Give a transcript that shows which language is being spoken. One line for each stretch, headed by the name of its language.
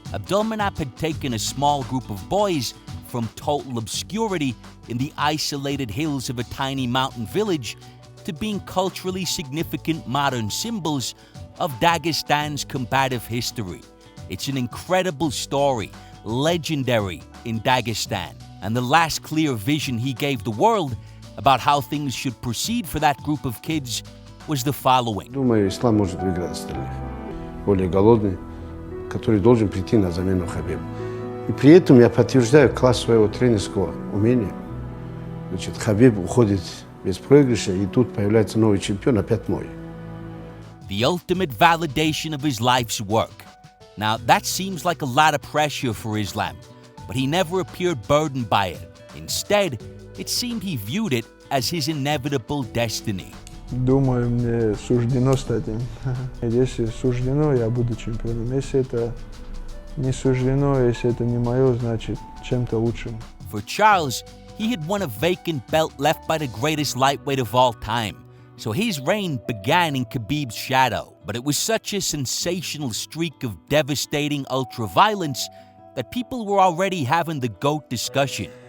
English: Abdulmanap had taken a small group of boys from total obscurity in the isolated hills of a tiny mountain village to being culturally significant modern symbols of Dagestan's combative history. It's an incredible story, legendary in Dagestan, and the last clear vision he gave the world about how things should proceed for that group of kids was the following.
Russian: Думаю, Ислам может выиграть остальных. Более голодный, который должен прийти на замену Хабибу. И при этом я подтверждаю класс своего тренерского умения. Значит, Хабиб уходит без проигрыша, и тут появляется новый чемпион, опять мой.
English: The ultimate validation of his life's work. Now, that seems like a lot of pressure for Islam, but he never appeared burdened by it. Instead, it seemed he viewed it as his inevitable destiny.
Russian: Думаю, мне суждено стать им. Если суждено, я буду чемпионом. Если это не суждено, если это не мое, значит чем-то лучшим.
English: For Charles, he had won a vacant belt left by the greatest lightweight of all time. So his reign began in Khabib's shadow, but it was such a sensational streak of devastating ultra-violence that people were already having the GOAT discussion.